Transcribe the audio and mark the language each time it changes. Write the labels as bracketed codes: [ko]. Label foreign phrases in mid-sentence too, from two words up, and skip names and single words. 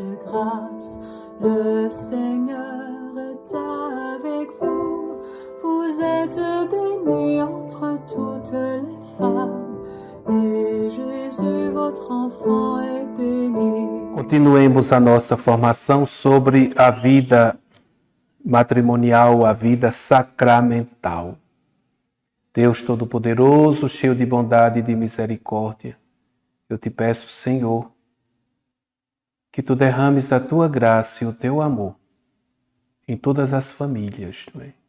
[fr] grâce. Le Seigneur est avec vous. Vous êtes bénie entre toutes les femmes, et Jésus, votre enfant, est béni. [pt] Continuemos a nossa formação sobre a vida matrimonial, a vida sacramental. Deus Todo-Poderoso, cheio de bondade e de misericórdia, eu te peço, Senhor, que tu derrames a tua graça e o teu amor em todas as famílias, não é?